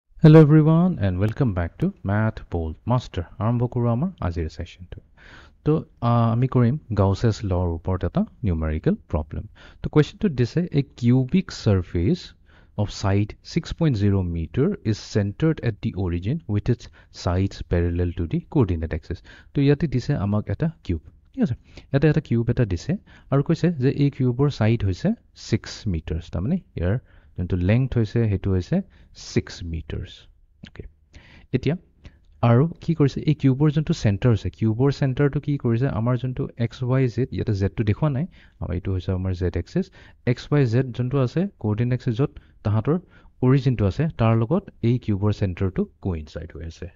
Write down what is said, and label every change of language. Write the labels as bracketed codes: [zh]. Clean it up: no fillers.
[en] Hello everyone and welcome back to Math Bold Master. [as] আৰম্ভ কৰোঁ আমাৰ আজিৰ সেশনটো। তো আমি কৰিম Gauss's law ওপৰত এটা numerical problem. তো questionটো দিছে [en] a cubic surface of side 6.0 meter is centered at the origin with its sides parallel to the coordinate axis. [as] তো ইয়াতে দিছে আমাক এটা cube. ঠিক আছে, ইয়াতে এটা কিউব এটা দিছে আৰু কৈছে যে এই কিউবৰ সাইড হৈছে 6 মিটাৰছ, তাৰমানে ইয়াৰ যোনটো লেংথ হৈছে সেইটো হৈছে 6 মিটাৰছ। ওকে, এতিয়া আৰু কি কৰিছে এই কিউবৰ যোনটো চেণ্টাৰ হৈছে, কিউবৰ চেণ্টাৰটো কি কৰিছে আমাৰ যোনটো এক্স ৱাই জেড, ইয়াতে জেডটো দেখুওৱা নাই, আমাৰ এইটো হৈছে আমাৰ Z axis, x Y Z যোনটো আছে কোঅৰ্ডিনেট এক্সিছ য'ত তাহাঁতৰ অৰিজিনটো আছে তাৰ লগত এই কিউবৰ চেণ্টাৰটো কোইনচাইড হৈ আছে।